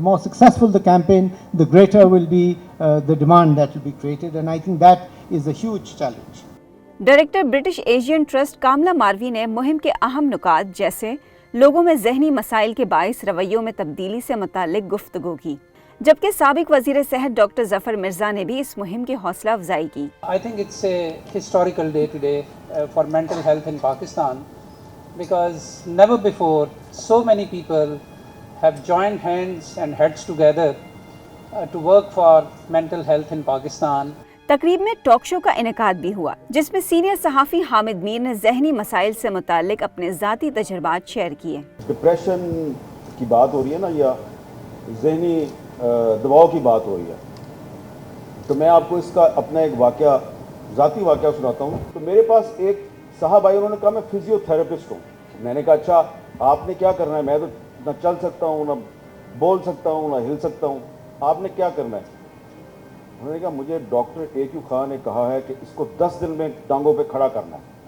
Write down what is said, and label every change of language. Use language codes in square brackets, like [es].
[en] The more successful the campaign, the greater will be the demand that will be created, and I think that is a huge challenge. [ur] Director British Asian trust کاملا Marvi نے مہم کے اہم نکات جیسے لوگوں میں ذہنی مسائل کے باعث رویوں میں تبدیلی سے متعلق گفتگو کی، جبکہ سابق وزیر صحت ڈاکٹر ظفر مرزا نے بھی اس مہم کی حوصلہ افزائی کی۔ [en] I think it's a historical day today for mental health in Pakistan because never before so many people have joined hands and heads together to work for mental health in Pakistan. [ur] تقریب میں talk show کا انعقاد بھی ہوا جس میں senior صحافی حامد میر نے ذہنی مسائل سے متعلق اپنے ذاتی تجربات شیئر کیے۔ ڈپریشن کی بات ہو رہی ہے نا، یا ذہنی دباؤ کی بات ہو رہی ہے، تو میں آپ کو اس کا اپنا ایک واقعہ، ذاتی واقعہ سناتا ہوں۔ تو میرے پاس ایک صاحب آئے، انہوں نے کہا میں فزیو تھراپسٹ ہوں۔ میں نے کہا اچھا آپ نے کیا کرنا ہے؟ میں تو نہ چل سکتا ہوں، نہ بول سکتا ہوں، نہ ہل سکتا ہوں، آپ نے کیا کرنا ہے؟ انہوں نے کہا مجھے ڈاکٹر AQ خان نے کہا ہے کہ اس کو 10 دن میں ٹانگوں پہ کھڑا کرنا ہے۔